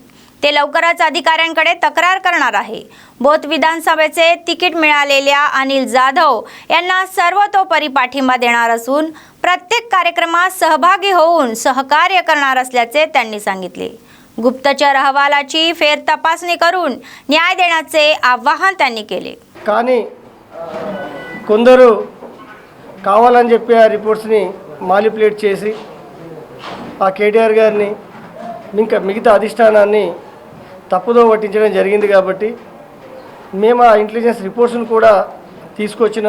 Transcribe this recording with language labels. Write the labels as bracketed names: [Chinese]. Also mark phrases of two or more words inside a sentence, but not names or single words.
[Marathi] ते लवकरच अधिकाऱ्यांकडे तक्रार करणार आहे. बोथ विधानसभेचे तिकीट मिळालेल्या अनिल जाधव यांना सर्वतोपरी पाठिंबा देणार असून प्रत्येक कार्यक्रमात सहभागी होऊन सहकार्य करणार असल्याचे त्यांनी सांगितले. गुप्तचर अहवालाची फेर तपासणी करून न्याय देण्याचे आवाहन त्यांनी केले. [Telugu] కానీ కొందరు కావాలని చెప్పి ఆ [English] reports manipulate [Telugu] చేసి ఆ కేటీఆర్ గారిని ఇంకా మిగతా అధిష్టానాన్ని తప్పుదో పట్టించడం జరిగింది. కాబట్టి మేము ఆ [English] intelligence reports [Telugu] కూడా తీసుకొచ్చినాం.